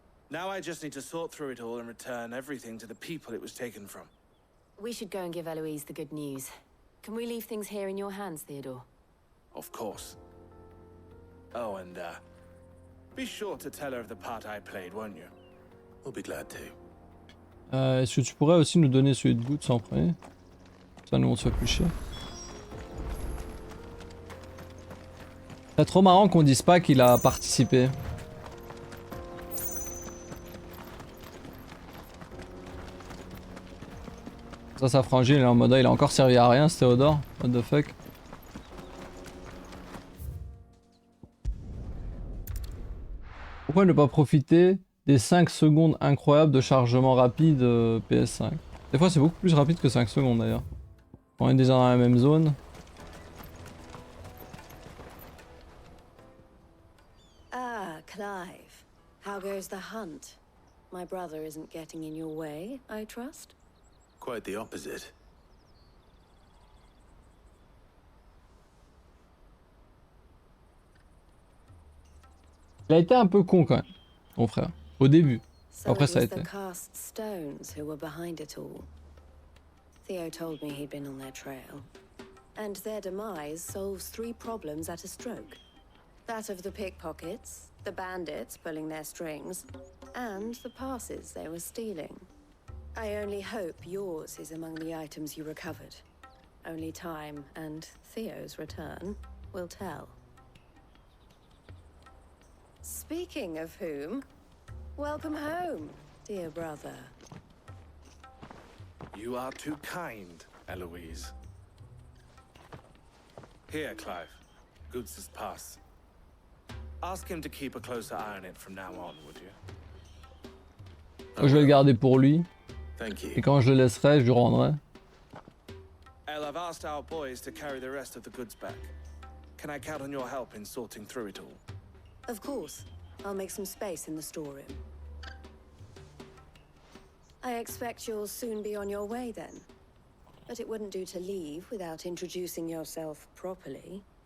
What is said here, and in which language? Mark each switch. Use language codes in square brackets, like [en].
[en] Now I just need to sort through it all and return everything to the people it was taken from. We should go and give Eloise the good news. Can we leave things here in your hands, Theodore? Of course. Oh, and be sure to tell her of the part I played, won't you? We'll be glad to. [fr] Est-ce que tu pourrais aussi nous donner celui de Boots en premier? Ça nous on se fait plus chier. C'est trop marrant qu'on dise pas qu'il a participé. Ça, sa frangine, il est en mode il a encore servi à rien, ce Théodore. [en] What the fuck. [fr] Pourquoi ne pas profiter des 5 secondes incroyables de chargement rapide PS5? Des fois, c'est beaucoup plus rapide que 5 secondes d'ailleurs. On est déjà dans la même zone. [en] Ah, Clive. How goes the hunt? My brother isn't getting in your way, I trust? Quite the opposite. [fr] Il a été un peu con quand même, mon frère. Au début. [en] So [fr] Après [en] it [fr] ça a [en] was [fr] été. [en] the cast stones who were behind it all. Theo told me he'd been on their trail. And their demise solves 3 problems at a stroke. That of the pickpockets, the bandits pulling their strings, and the passes they were stealing. I only hope yours is among the items you recovered. Only time and Theo's return will tell. Speaking of whom, welcome home, dear brother. You are too kind, Eloise. Here, Clive. Goots's pass. Ask him to keep a closer eye on it from now on, would you? [fr] Je vais le garder pour lui. [en] Thank you. [fr] Et quand je le laisserai, je lui rendrai. [en] Elle, I've asked our boys to carry the rest of the goods back. Can I count on your help in sorting through it all? Of course. I'll make some space in the storeroom. I expect you'll soon be on your way then. But it wouldn't do to leave without introducing yourself properly.